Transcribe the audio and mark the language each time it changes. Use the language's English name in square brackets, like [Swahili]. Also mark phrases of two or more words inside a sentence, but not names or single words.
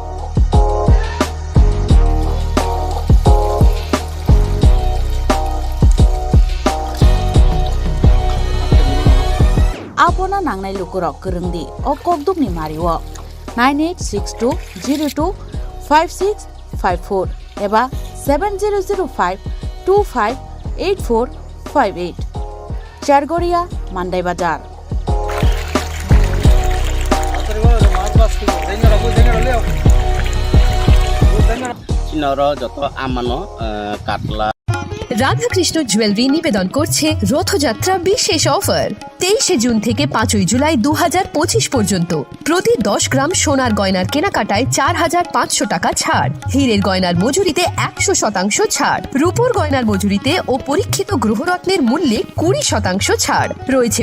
[Kok Borok] Apona nangnai lukurok kerengdi o kokdukni mariwo 9862025654 eba 7005258458 Chargoria Mandai Bazar. চিনর যত আমানো কাটলা [Bangla] রাধাকৃষ্ণ জুয়েলারি নিবেদন করছে রথযাত্রা বিশেষ অফার 23শে জুন থেকে 5ই জুলাই 2025 পর্যন্ত প্রতি 10 গ্রাম সোনার গয়নার কেনাকাটায় 4500 টাকা ছাড়, হীরের গয়নার মজুরিতে 100% ছাড়, রূপোর গয়নার মজুরিতে ও পরীক্ষিত গ্রহরত্নের মূল্যে 20% ছাড় রয়েছে।